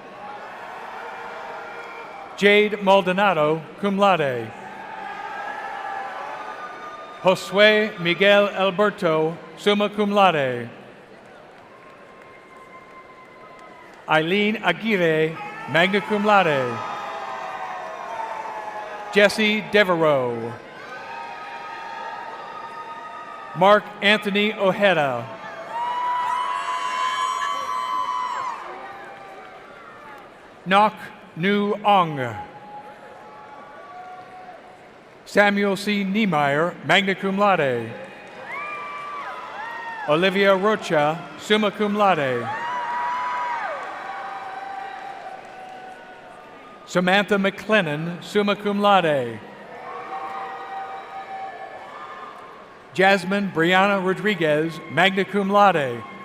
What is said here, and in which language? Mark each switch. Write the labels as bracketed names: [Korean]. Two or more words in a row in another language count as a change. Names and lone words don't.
[English] Jade Maldonado, [Latin] cum laude. [English] Josue Miguel Alberto, [Latin] summa cum laude. [English] Eileen Aguirre, [Latin] magna cum laude. [English] Jesse Devereaux. Mark Anthony Ojeda. Nok Nu Ong. Samuel C. Niemeyer, [Latin] magna cum laude. [English] Olivia Rocha, [Latin] summa cum laude. [English] Samantha McLennan, [Latin] summa cum laude. [English] Jasmine Brianna Rodriguez, [Latin] magna cum laude.